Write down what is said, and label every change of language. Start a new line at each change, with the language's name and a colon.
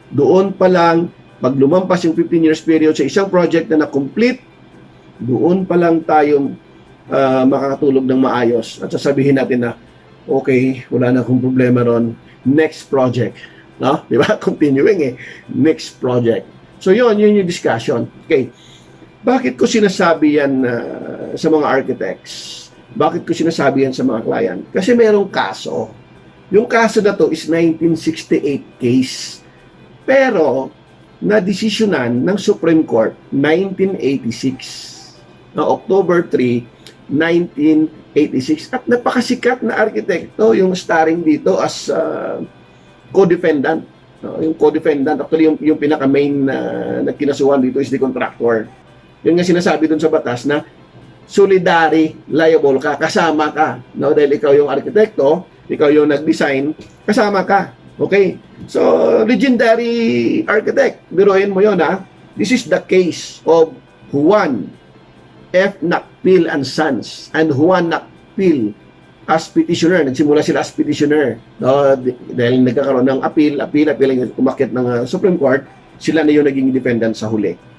Filipino: Doon pa lang, pag lumampas yung 15 years period sa isang project na na-complete, doon pa lang tayo makakatulog ng maayos. At sasabihin natin na, okay, wala na akong problema ron.
English: Next project.
Filipino: No? Di ba?
English: Continuing Next project.
Filipino: So yun yung discussion. Okay. Bakit ko sinasabi yan sa mga architects? Bakit ko sinasabi yan sa mga client? Kasi mayroong kaso. Yung kaso na to is 1968 case. Pero, na-desisyonan ng Supreme Court 1986. Na October 3, 1986. At napakasikat na arkitekto yung starring dito as co-defendant. No? Yung co-defendant, actually yung pinaka-main na kinasuhan dito
English: is the contractor.
Filipino: Yun nga sinasabi dun sa batas na solidary liable ka, kasama ka. No? Dahil ikaw yung arkitekto, ikaw yung nag-design, kasama ka. Okay? So,
English: legendary architect.
Filipino: Biruin mo yun, ha?
English: This is the case of Juan F. Nakpil and Sons and Juan Nakpil as petitioner.
Filipino: Nagsimula sila as petitioner. No? Dahil nagkakaroon ng appeal, umakyat ng Supreme Court, sila na yung naging defendant sa huli.